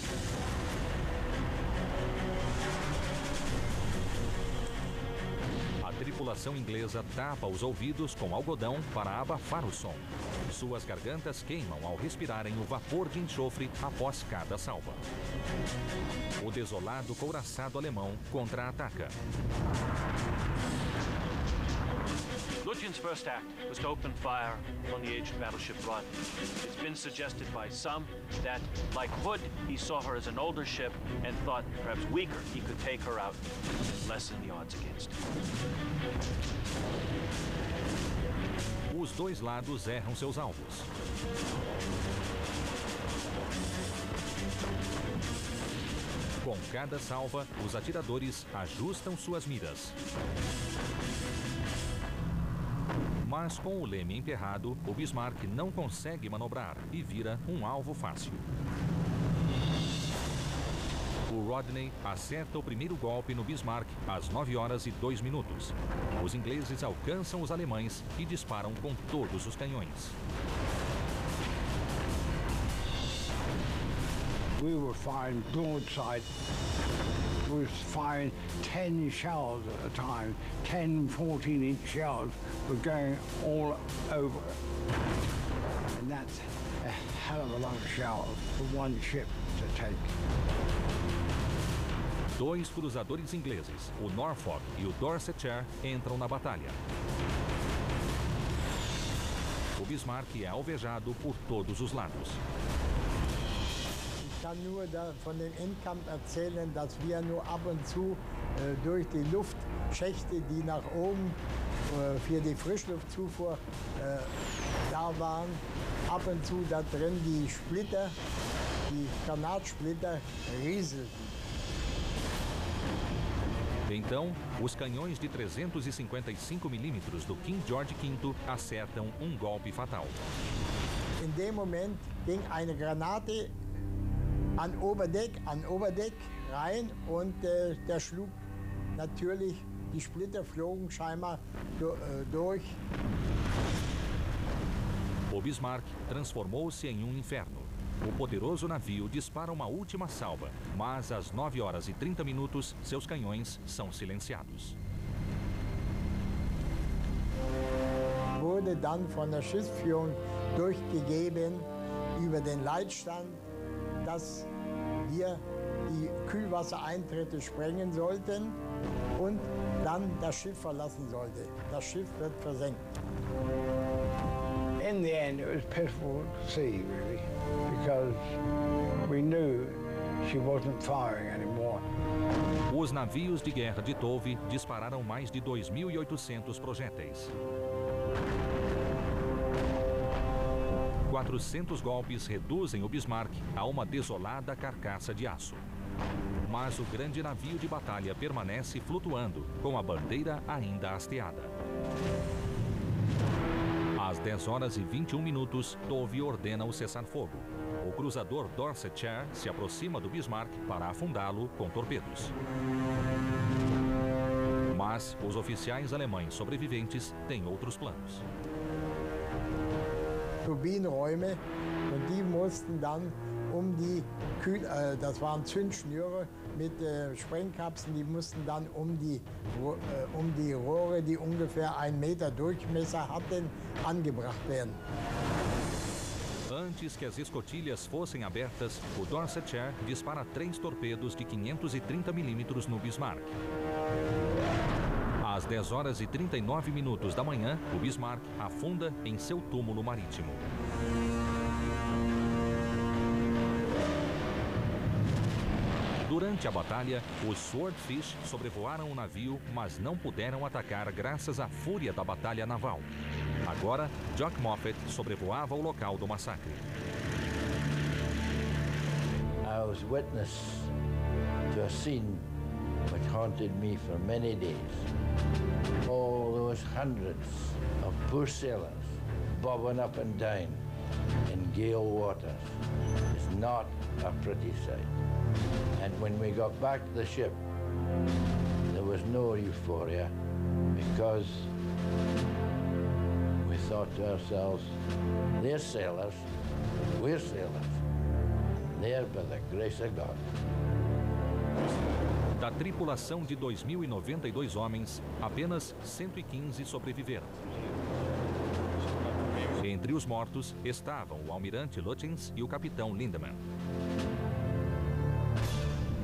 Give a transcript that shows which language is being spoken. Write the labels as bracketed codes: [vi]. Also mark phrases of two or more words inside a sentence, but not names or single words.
[pt] A tripulação inglesa tapa os ouvidos com algodão para abafar o som. Suas gargantas queimam ao respirarem o vapor de enxofre após cada salva. O desolado couraçado alemão contra-ataca. [en] Lutyens' first act was to open fire on the aged battleship Rodney. It's been suggested by some that, like Hood, he saw her as an older ship and thought, perhaps weaker, he could take her out and lessen the odds against it. [pt] Os dois lados erram seus alvos. Com cada salva, os atiradores ajustam suas miras. Mas com o leme emperrado, o Bismarck não consegue manobrar e vira um alvo fácil. O Rodney acerta o primeiro golpe no Bismarck às 9h02. Os ingleses alcançam os alemães e disparam com todos os canhões. [en] We were firing broadside. We were firing 10 shells at a time. 10, 14-inch shells were going all over. And that's a hell of a lot of shells for one ship to take. [pt] Dois cruzadores ingleses, o Norfolk e o Dorsetshire, entram na batalha. O Bismarck é alvejado por todos os lados. [de] Ich kann nur von dem Endkampf erzählen, dass wir nur ab und zu durch die Luftschächte, die nach oben für die Frischluftzufuhr da waren, ab und zu da drin die Splitter, die Granatsplitter rieselten. [pt] Então, os canhões de 355 mm do King George V acertam um golpe fatal. [de] In dem Moment ging eine Granate an Oberdeck rein und der schlug natürlich, die Splitter flogen scheinbar durch. [pt] O Bismarck transformou-se em um inferno. O poderoso navio dispara uma última salva, mas às 9h30 seus canhões são silenciados. [de] Wurde dann von der Schiffsführung durchgegeben über den Leitstand, dass wir die Kühlwassereintritte sprengen sollten und dann das Schiff verlassen sollte. Das Schiff wird versenkt. [en] In the end, it was pitiful to see, really, because we knew she wasn't firing anymore. [pt] Os navios de guerra de Tove dispararam mais de 2.800 projéteis. 400 golpes reduzem o Bismarck a uma desolada carcaça de aço. Mas o grande navio de batalha permanece flutuando, com a bandeira ainda hasteada. Às 10h21, Tove ordena o cessar-fogo. O cruzador Dorsetshire se aproxima do Bismarck para afundá-lo com torpedos. Mas os oficiais alemães sobreviventes têm outros planos. [de] Turbinenräume und die mussten dann das waren Zündschnüre mit Sprengkapseln, die mussten dann um die Rohre, die ungefähr 1 Meter Durchmesser hatten, angebracht werden. [pt] Antes que as escotilhas fossem abertas, o Dorsetshire dispara 3 torpedos de 530 mm no Bismarck. Às 10h39 da manhã, o Bismarck afunda em seu túmulo marítimo. Durante a batalha, os Swordfish sobrevoaram o navio, mas não puderam atacar graças à fúria da batalha naval. Agora, Jock Moffat sobrevoava o local do massacre. [en] I was witness to a scene which haunted me for many days. All those hundreds of poor sailors bobbing up and down in gale waters is not a pretty sight. And when we got back to the ship, there was no euphoria because we thought to ourselves, they're sailors, we're sailors, they're by the grace of God. [pt] Da tripulação de 2.092 homens, apenas 115 sobreviveram. Entre os mortos estavam o almirante Lutyens e o capitão Lindemann.